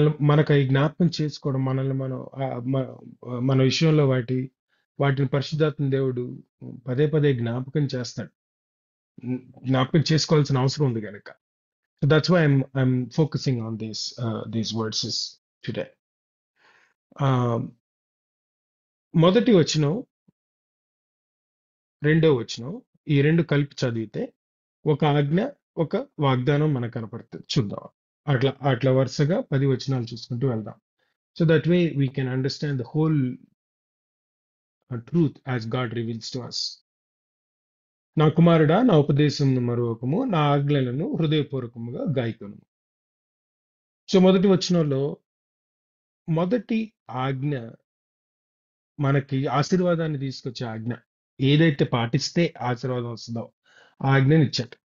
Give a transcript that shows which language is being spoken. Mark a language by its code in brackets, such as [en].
[te] మనకు ఈ జ్ఞాపకం చేసుకోవడం, మనల్ని మనం మన విషయంలో వాటిని పరిశుద్ధాత్మ దేవుడు పదే పదే జ్ఞాపకం చేస్తాడు. జ్ఞాపకం చేసుకోవాల్సిన అవసరం ఉంది కనుక. [en] So that's why I'm focusing on these verses today. [te] మొదటి వచనం, రెండో వచనం, ఈ రెండు కలిపి చదివితే ఒక ఆజ్ఞ, ఒక వాగ్దానం మనకు కనపడుతుంది. చూద్దాం. అట్లా వరుసగా 10 వచనాలు చూసుకుంటూ వెళ్దాం. [en] So that way we can understand the whole truth as God reveals to us. [te] నా కుమారుడా, నా ఉపదేశం మరొకము, నా ఆజ్ఞలను హృదయపూర్వకముగా గాయకును. సో మొదటి వచనంలో మొదటి ఆజ్ఞ మనకి ఆశీర్వాదాన్ని తీసుకొచ్చే ఆజ్ఞ. ఏదైతే పాటిస్తే ఆశీర్వాదం వస్తుందో ఆ ఆజ్ఞని ఇచ్చాడు.